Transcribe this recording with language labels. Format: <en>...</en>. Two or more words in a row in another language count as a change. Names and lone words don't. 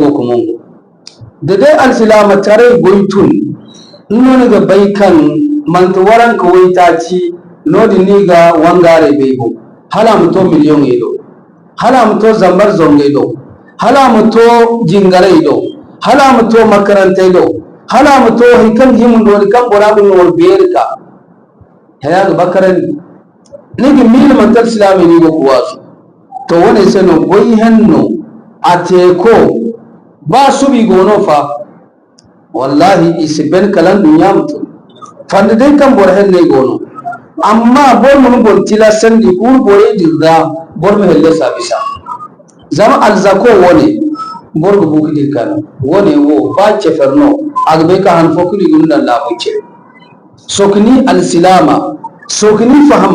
<dje>go kumongo da dai alsilama tare goytun nuna ga baikan manta waran ka waita ci nodi ni ga wangare beibo hala muto miliyon ido hala muto zambar zonge ido hala muto jingare ido hala muto makaranta ido hala muto hikan himun do kan borabu no berka haya ga bakaran ni ga mil mantal islami ni go kuwasu to wone seno goyi hanno ateko ba su bi gono fa wallahi isiben kalan dunya mutum fanda dai kan bor helle gono amma bor mun gon tila sandi kur bore dirda bor me helle sabisa zama alzako wone bor go buki dirkan wone wo ba ceferno agbe ka han fokuli gunda la buce sokni alsilama sokni faham</dje>